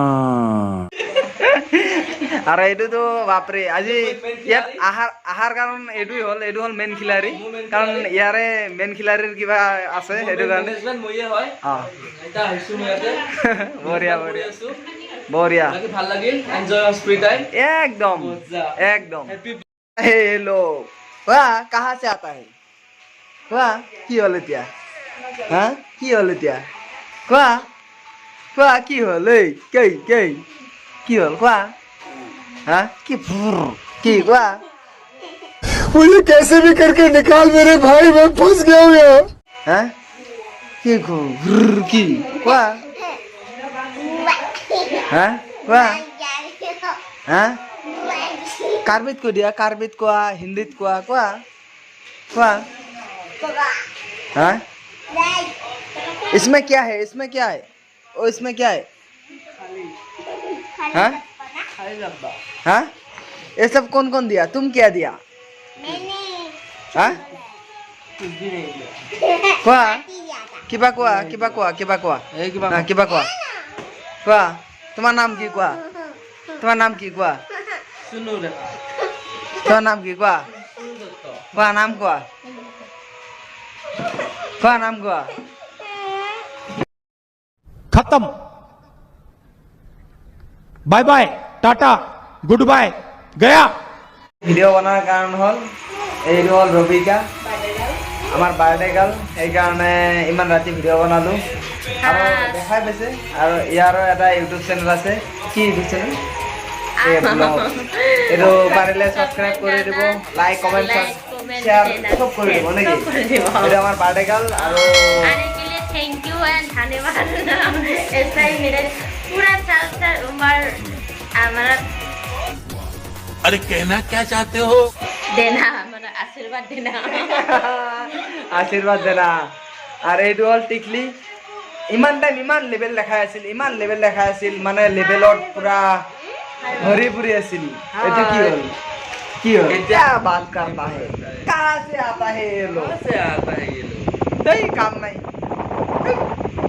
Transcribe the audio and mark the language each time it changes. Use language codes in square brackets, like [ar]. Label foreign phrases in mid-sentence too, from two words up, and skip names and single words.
[as] আৰু এইটোতো বাপৰে আজি ইয়াত আহাৰ কাৰণ এইটোৱে হ'ল, এইটো হ'ল মেইন খিলাৰী। কাৰণ ইয়াৰে মেইন খিলাৰীৰ কিবা আছে সেইটো কাৰণে। ম্যানেজমেন্ট মইয়ে হয়। অঁ এটা আহিছো মই ইয়াতে। বঢ়িয়া কৰি বঢ়িয়া আছো। বঢ়িয়া বাকি ভাল লাগিল, [en] enjoy free time. [hi] एकदम मजा। एकदम। हैप्पी हेलो वाह कहाँ से आता है? [as] वाह কি হ'ল এতিয়া? হা কি হ'ল এতিয়া? কোৱা কোৱা কি হ'ল? এই কি হ'ল কোৱা? হা কি কি কোৱা? [hi] मुझे कैसे भी करके निकाल मेरे भाई, मैं फंस गया हूँ यहाँ। [as] হা কি কি কোৱা? হা কোৱা? হা কাৰ্বিত কৈ দিয়া, কাৰ্বিত কোৱা, হিন্দীত কোৱা, কোৱা কোৱা। [hi] हाँ इसमें क्या है? इसमें क्या है? ओ इसमें क्या है? हाँ हाँ ये सब कौन कौन दिया? तुम क्या दिया? हाँ [as] কোৱা কিবা কোৱা কিবা কোৱা কিবা কোৱা এই কিবা हाँ কিবা কোৱা কোৱা। তোমাৰ নাম কি কোৱা? তোমাৰ নাম কি কোৱা? [hi] सुनो रे। [as] তোমাৰ নাম কি কোৱা? কোৱা নাম কোৱা। কোৱা নাম কোৱা। [hi] खत्म, [en] bye bye, [hi] टाटा, [en] good bye, [hi] गया। [as] ভিডিঅ' বনোৱাৰ কাৰণ হ'ল এইটো হ'ল ৰবিকা আমাৰ [en] birthday girl. [as] সেইকাৰণে ইমান ৰাতি ভিডিঅ' বনালোঁ। আৰু দেখাই পাইছে। আৰু ইয়াৰো এটা ইউটিউব চেনেল আছে। কি ইউটিউব চেনেল? এই ব্লগ। এইটো পাৰিলে ছাবস্ক্ৰাইব কৰি দিব, [en] like comment share [as] চব কৰি দিব নেকি? এইটো আমাৰ [en] birthday girl. [as] আৰু [hi] आने के लिए [en] thank you and [hi] धन्यवाद। ऐसा ही मेरे पूरा साल उम्र हमारा अरे कहना क्या चाहते हो? देना, हमारा आशीर्वाद देना। [as] আশীৰ্বাদ দেনা। আৰু এইটো হ'ল টিকলি। ইমান টাইম ইমান লেভেল দেখাই আছিল, ইমান লেভেল দেখাই আছিল, মানে লেভেলত পুৰা ভৰি পৰি আছিল। এইটো কি হ'ল? কি হ'ল? [hi] क्या बात करता है? कहाँ से आता है ये लोग? कहाँ से आता है ये लोग? नहीं काम नहीं